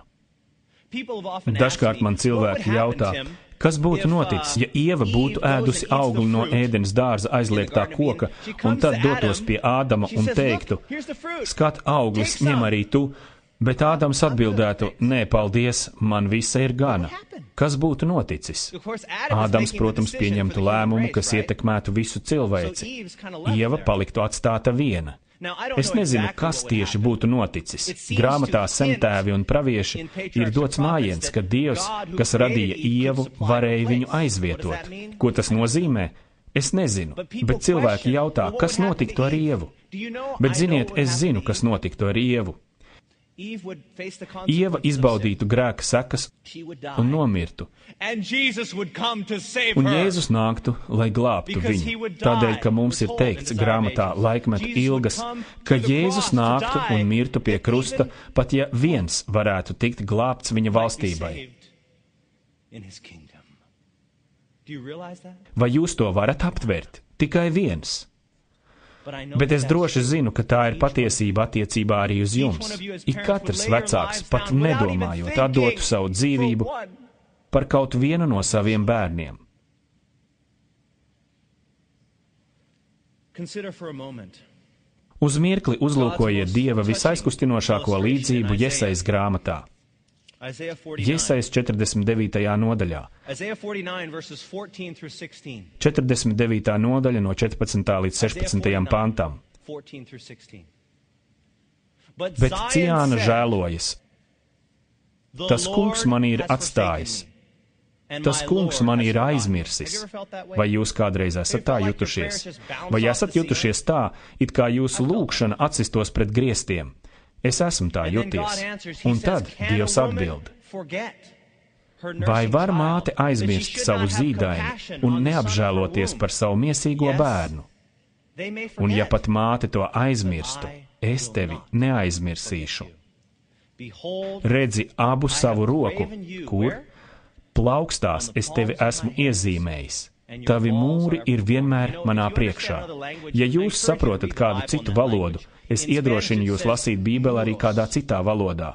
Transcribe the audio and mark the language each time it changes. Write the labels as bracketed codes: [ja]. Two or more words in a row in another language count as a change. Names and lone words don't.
[lv] Dažkārt man cilvēki jautā, kas būtu noticis, ja Ieva būtu ēdusi augli no Ēdenes dārza aizliegtā koka, un tad dotos pie Ādama un teiktu, skat, auglis ņem arī tu, bet Ādams atbildētu, nē, paldies, man visa ir gana. kas būtu noticis? [en] Of course, Adam was [lv] Ādams, [en] making the [lv] protams, [en] decision [lv] pieņemtu [en] for the human [lv] lēmumu, [en] race, [lv] kas [en] right? [lv] ietekmētu visu cilvēci. [en] So Eve's kinda left [lv] Ieva [en] there. [lv] paliktu atstāta viena. [en] Now, I don't [lv] Es [en] know [lv] nezinu, [en] exactly [lv] kas [en] what would [lv] tieši [en] happen. [lv] būtu noticis. [en] It seems [lv] Grāmatā [en] to hint [lv] Sentēvi un pravieši [en] in patriarchs [lv] ir [en] and [lv] dots [en] prophets [lv] mājiens, [en] that [lv] ka Dievs, [en] God who [lv] kas radīja [en] created Eve [lv] Ievu, [en] could supply [lv] varēja [en] her [lv] viņu [en] place. What does [lv] aizvietot. [en] that mean? [lv] Ko tas nozīmē? Es nezinu, [en] But people [lv] bet cilvēki [en] question, [lv] jautā, [en] well, what [lv] kas [en] would happen [lv] notiktu [en] to [lv] ar [en] Eve? [lv] Ievu. [en] Do you know? [lv] Bet [en] I know [lv] ziniet, [en] what would [lv] es [en] happen [lv] zinu, [en] to [lv] kas [en] Eve. [lv] notiktu ar Ievu. [en] Eve would face the [lv] Ieva [en] consequences of sin. [lv] izbaudītu grēka sekas [en] She would die. [lv] un nomirtu. [en] And Jesus would come to save [lv] Un [en] her. [lv] Jēzus nāktu, lai glābtu [en] Because he [lv] viņu. [en] would die. [lv] Tādēļ, ka mums ir [en] We're told in [lv] teikts [en] Desire of [lv] grāmatā [en] Ages, [lv] laikmetu [en] Jesus would [lv] ilgas, [en] come [lv] ka [en] to the [lv] Jēzus [en] cross to [lv] nāktu [en] die, [lv] un mirtu pie [en] that [lv] krusta, [en] even [lv] pat ja viens varētu tikt glābts viņa [en] might be [lv] valstībai. [en] saved in his kingdom. Do you realize that? [lv] Vai jūs to varat aptvert? Tikai viens. [en] But I know [lv] Bet es [en] that's [lv] droši [en] true. [lv] zinu, ka tā ir patiesība attiecībā arī uz jums. Ik katrs vecāks, pat nedomājot, atdotu savu dzīvību par kaut vienu no saviem bērniem. [en] Consider for a moment. [lv] Uz mirkli uzlūkojiet Dieva visaizkustinošāko līdzību Jesajas grāmatā, [en] Isaiah 49. [lv] Jesajas 49. nodaļā. [en] Isaiah 49 verses 14 through 16. 49. [lv] nodaļa no 14. līdz 16. pantam. [en] 14 through 16. But [lv] Bet [en] Zion [lv] Ciāna [en] said, [lv] žēlojas. [en] "The [lv] Tas kungs [en] Lord [lv] mani ir [en] has forsaken [lv] atstājis. [en] me, and [lv] Tas [en] my [lv] kungs [en] Lord [lv] mani [en] has [lv] ir [en] forgotten me." [lv] aizmirsis. [en] Have you ever felt that way? [lv] Vai jūs kādreiz esat tā jutušies? Vai esat jutušies tā, it kā jūsu lūkšana atsistos pret griestiem? Es esmu tā [en] And then God [lv] juties. [en] answers, he [lv] Un [en] says, [lv] tad [en] "Can a [lv] Dievs [en] woman [lv] atbild. [en] forget her [lv] Vai [en] nursing [lv] var [en] child, [lv] māte [en] that she [lv] aizmirst [en] should [lv] savu [en] not have [lv] zīdaini [en] compassion [lv] un [en] on the son of her [lv] neapžēloties [en] womb?" [lv] par savu miesīgo [en] Yes, [lv] bērnu? [en] they may [lv] Un ja [en] forget. [lv] pat māte to aizmirstu, es tevi neaizmirsīšu. [en] Behold, [lv] Redzi abu savu roku, [en] graven you, [lv] kur [en] where? [lv] plaukstās es tevi esmu iezīmējis. Tavi mūri ir vienmēr manā priekšā. Ja jūs saprotat kādu citu valodu, es iedrošinu jūs lasīt Bībeli arī kādā citā valodā.